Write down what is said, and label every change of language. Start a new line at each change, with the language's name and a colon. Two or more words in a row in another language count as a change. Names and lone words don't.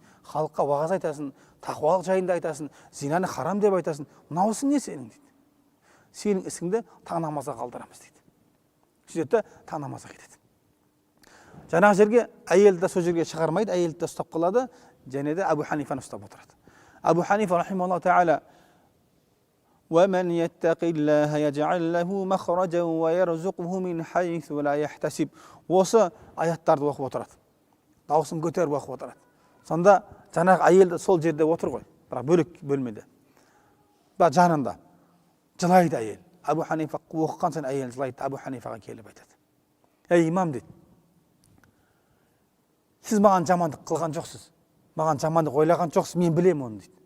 Kazakh: Халыққа уағыз айтасың, тақуалық жайында айтасың, зинаны харам деп айтасың. Мынаусы не сенің дейді. Сенің ісіңді таң намазға қалдырамыз дейді. Сөйтеді, таң намазға кетеді. Жаңағы жерге әйелді сол жерге шығармайды, әйелді ұстап қалады, және де Абу Ханифаны ұстап отырады.
Arabic: Абу Ханифа رحمه الله تعالى: وَمَنْ يَتَّقِ اللَّهَ يَجْعَلْ لَهُ مَخْرَجًا وَيَرْزُقْهُ مِنْ حَيْثُ لَا يَحْتَسِبُ.
Kazakh: Осы аяттарды оқып отырады. Дауысын көтеріп оқып отырады. Сонда жаңағы әйелді сол жерде отыр ғой, бірақ бөлек бөлмеде. Ба жанында жылайды әйел. Абу Ханифа оқыған соң әйел жылайды, Абу Ханифаға келіп айтады: ей имам дейді, сіз маған жамандық қылған жоқсыз, маған жамандық ойлаған жоқсыз, мен білемін оны дейді.